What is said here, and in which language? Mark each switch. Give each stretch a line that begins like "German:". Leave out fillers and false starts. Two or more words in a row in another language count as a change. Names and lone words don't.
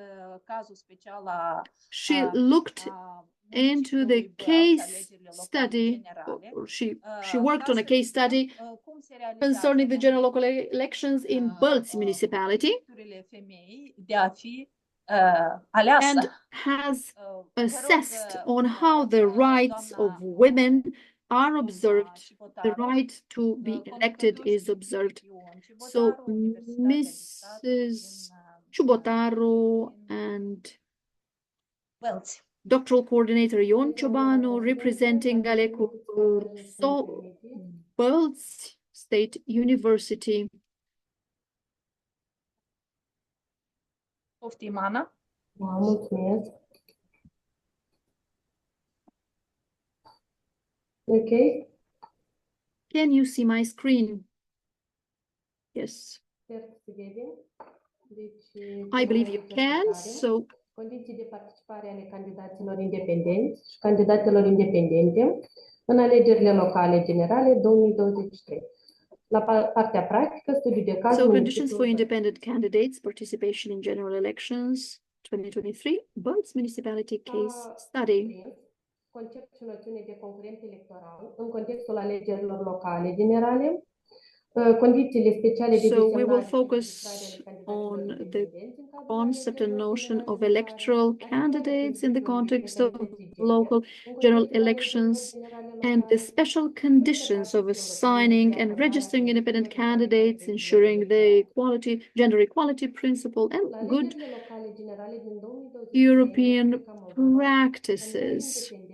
English: she looked into the case study, or she worked on a case study concerning the general local elections in Bălți municipality, and has assessed on how the rights of women are observed, the right to be elected is observed. So Mrs. Ciubotaru and doctoral coordinator Ion Ciobanu, representing Alecu Bălți State University.
Romanian: Poftim, Ana. Mulțumesc.
English: Okay. Can you see my screen? Yes. I believe you can, so
Romanian: condiții de participare ale candidaților independenți și candidatelor independente în alegerile locale generale 2023. La partea practică, studiul de caz.
English: So conditions for independent candidates participation in general elections 2023, Bălți municipality case study.
Romanian: Concept și noțiune de concurent electoral în contextul alegerilor locale generale. Condițiile speciale de
English: So we will focus on the concept and notion of electoral candidates in the context of local general elections and the special conditions of assigning and registering independent candidates, ensuring the gender equality principle and good European practices.